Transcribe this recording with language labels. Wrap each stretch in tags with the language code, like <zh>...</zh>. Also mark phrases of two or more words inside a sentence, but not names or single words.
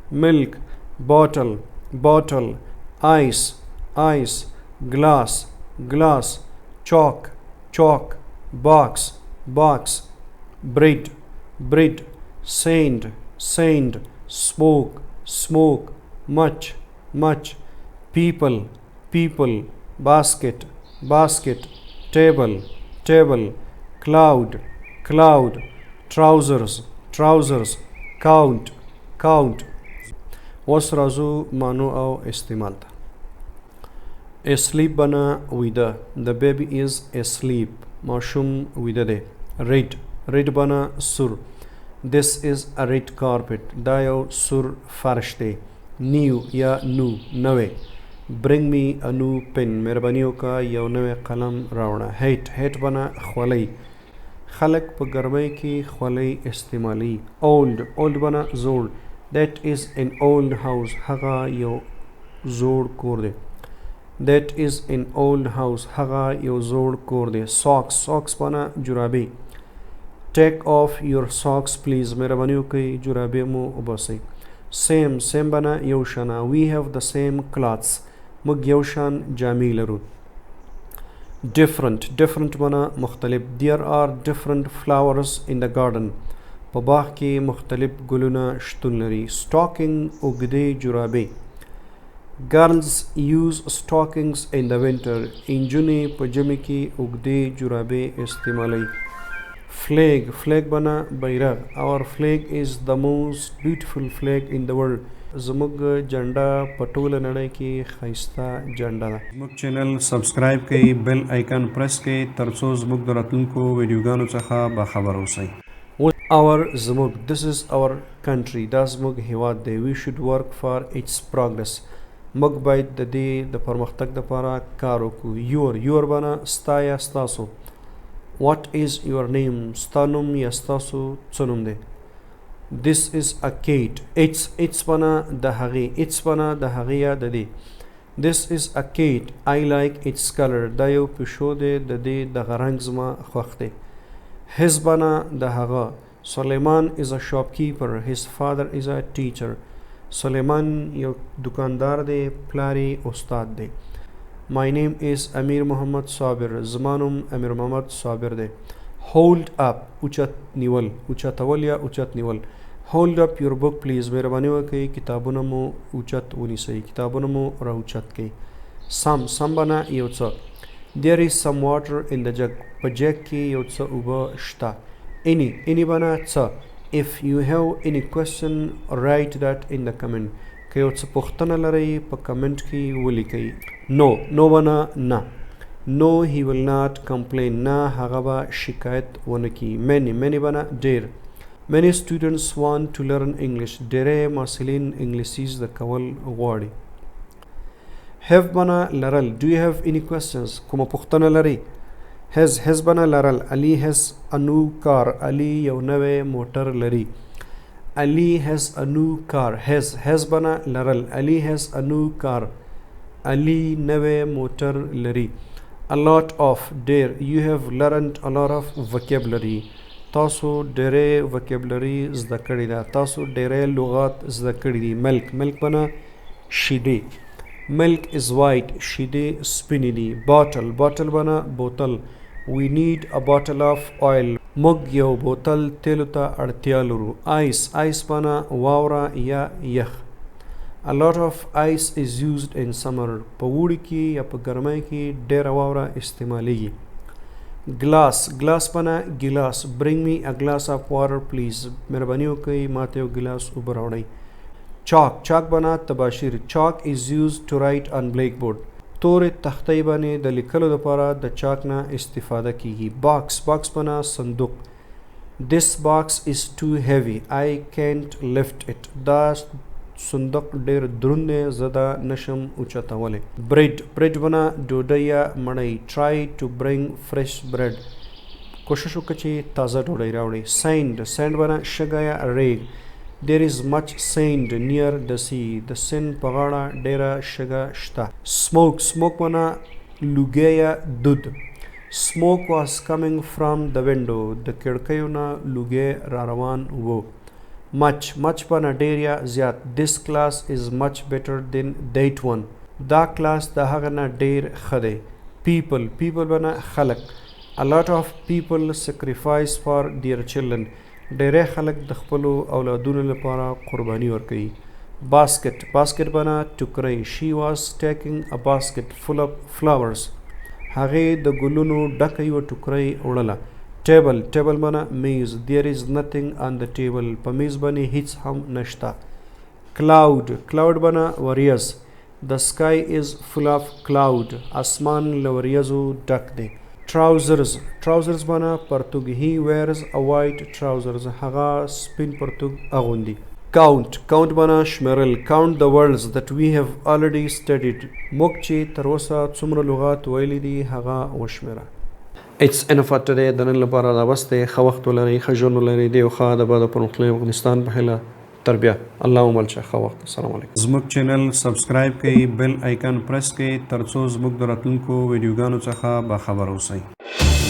<en>bottle, ice, glass, chalk, box, bread, sand, smoke, much, people, basket, table, cloud, trousers, count.</en> <ps>اوس راځو مانو او استعمال ته. asleep بنا ویده.</ps> <en>The baby is asleep.</en> <ps>ماشوم ویده دی. read بنا سور.</ps> <en>This is a red carpet.</en> <ps>دا یو سور فرش دی. new یا نوی.</ps> <en>bring me a new pen.</en> <ps>مهرباني وکړه یو نوی قلم راوړه. hate بنا خولۍ. خلق په ګرمۍ کې خولۍ استعمالي. old بنا زوړ.</ps> <en>That is an old house.</en> <ps>هغه یو زوړ کور دی.</ps> <en>That is an old house.</en> <ps>هغه یو زوړ کور دی. socks بنا جرابې.</ps> <en>Take off your socks please.</en> <ps>مهرباني وکړئ جرابې مو وباسئ. same بنا یو شانه.</ps> <en>We have the same clothes.</en> <ps>موږ یو شان جامې لرو. different بنا مختلف.</ps> <en>There are different flowers in the garden.</en> <ps>په باغ کې مختلف ګلونه شتون لري. stocking اوږدې جرابې.</ps> <en>girls use stockings in the winter.</en> <ps>نجونې په ژمي کې اوږدې جرابې استعمالوي. flag بنا بیرغ.</ps> <en>our flag is the most beautiful flag in the world.</en> <ps>زموږ جنډه په ټوله نړۍ کې ښایسته جنډه ده. زموږ چینل سبسکرایب کړئ، بیل آیکن پریس کړئ ترڅو زموږ د راتلونکو ویډیوګانو څخه باخبر اوسئ.</ps> <en>زموږ this is our country.</en> <ps>دا زموږ هیواد دی.</ps> <en>we should work for its progress.</en> <ps>موږ باید د دې د پرمختګ لپاره کار وکړو. your بنا ستا یا ستاسو.</ps> <en>what is your name.</en> <ps>ستا نوم یا ستاسو څه نوم دی.</ps> <en>this is a cat. its</en> <ps>بنا د هغې. its بنا د هغې یا د دې.</ps> <en>this is a cat. I like its color.</en> <ps>دا یو پیشو دی. د دې دغه رنګ زما خوښ دی. his بنا د هغه.</ps> <en>Suleiman is a shopkeeper. His father is a teacher. Suleiman</en> <ps>یو دکاندار دی. پلاری استاد دی.</ps> <en>My name is امیر محمد صابر.</en> <ps>زما نوم امیر محمد صابر دی.</ps> <en>hold up</en> <ps>اوچت نیول. اوچتول یا اوچت نیول.</ps> <en>hold up your book please.</en> <ps>مهرباني وکړئ کتابونه مو اوچت ونیسئ. کتابونه مو راوچت کړئ. some بنا یو څه.</ps> <en>There is some water in the jug.</en> <ps>په جگ کې یو څه اوبه شته. any بنا څه.</ps> <en>if you have any question write that in the comment.</en> <ps>که یو څه پوښتنه لرئ په کمنټ کې ولیکئ. no بنا نه.</ps> <en>no he will not complain.</en> <ps>نه هغه به شکایت ونه کړي. many بنا ډیر.</ps> <en>many students want to learn English.</en> <ps>ډیری محصلین انګلیسي زده کول غواړي. have بنا لرل.</ps> <en>do you have any questions.</en> <ps>کومه پوښتنه لرئ. has بنا لرل.</ps> <en>Ali has a new car.</en> <ps>Ali یو نوی موټر لري.</ps> <en>Ali has a new car.</en> <ps>has بنا لرل.</ps> <en>Ali has a new car. Ali</en> <ps>نوی موټر لري.</ps> <en>A lot of ډیر. You have learned a lot of vocabulary.</en> <ps>تاسو ډېرې وکیبلري زده کړې ده، تاسو ډېرې لغات زده کړي دي. ملک بنا شیدې،</ps> <en>milk is white,</en> <ps>شیدې سپینې دي. باټل بنا بوتل.</ps> <en>We need a bottle of oil.</en> <ps>موږ یو بوتل تیلو ته اړتیا لرو. آیس بنا واوره یا یخ.</ps> <en>A lot of ice is used in summer.</en> <ps>په وړي کې یا په ګرمۍ کې ډېره واوره استعمالیږي. ګلاس بنا ګلاس.</ps> <en>Bring me a glass of water please.</en> <ps>مهرباني وکړئ ماته یو ګلاس اوبه راوړئ. چاک بنا تباشیر.</ps> <en>Chalk is used to write on blackboard.</en> <ps>تورې تختې باندې د لیکلو لپاره د چاک نه استفاده کیږي. باکس بنا صندوق.</ps> <en>This box is too heavy. I can't lift it.</en> <ps>دا صندوق ډیر دروند دی، زه دا نشم اوچتولی. بریډ بنا ډوډۍ یا مړۍ.</ps> <en>Try to bring fresh bread.</en> <ps>کوشش وکړه چې تازه ډوډۍ راوړئ. سینډ بنا شګه یا ریګ.</ps> <en>There is much sand near the sea.</en> <ps>د سیند په غاړه ډیره شګه شته. Smoke بنا لوګی یا دود.</ps> <en>Smoke was coming from the window.</en> <ps>د کړکیو نه لوګی را روان و. much بنا ډیر یا زیات.</ps> <en>This class is much better than that one.</en> <ps>دا کلاس د هغه نه ډیر ښه دی. people بنا خلق.</ps> <en>A lot of people sacrifice for their children.</en> <ps>ډیری خلک د خپلو اولادونو لپاره قرباني ورکوي. باسکت بنا ټوکرۍ.</ps> <en>She was taking a basket full of flowers.</en> <ps>هغې د ګلونو ډکه یوه ټوکرۍ وړله. ټیبل بنا میز.</ps> <en>There is nothing on the table.</en> <ps>په میز باندې هیڅ هم نشته. کلاود بنا وریځ.</ps> <en>The sky is full of cloud.</en> <ps>اسمان له وریځو ډک دی. trousers بنا پرتوګ.</ps> <en>He wears a white trousers.</en> <ps>هغه سپین پرتوګ اغوندي. count بنا شمیرل.</ps> <en>Count the words that we have already studied.</en> <ps>موږ چې تر اوسه څومره لغات ویلي دي هغه وشمیره.</ps> <en>It's enough for today.</en> <ps>د نن لپاره دا بس دی. ښه وخت ولرئ، ښه ژوند ولرئ. د یو ښه د بعد پرمختللي افغانستان په هیله تر بیا. الله مو مل شه. ښه وخت. السلام علیکم. زموږ چینل سبسکرایب کړئ، بیل آیکن پریس کړئ تر څو زموږ د راتلونکو ویډیوګانو څخه باخبر اوسئ.</ps>